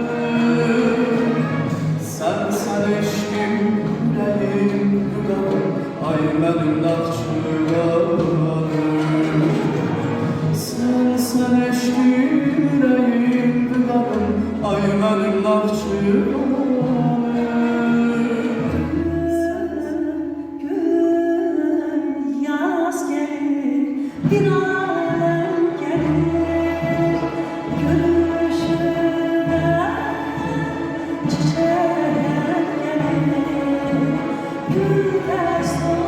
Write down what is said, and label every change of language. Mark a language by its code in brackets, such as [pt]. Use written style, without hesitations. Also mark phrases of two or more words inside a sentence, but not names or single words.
[az] Sənsən eşkim, ürəyim dünar, ay mənim Naxçıvanım. Sənsən eşkim, ürəyim dünar, ay mənim Naxçıvanım. [tr] Yaz gelir, bir alem gelir, gülüşüne çiçek gelir, gül ters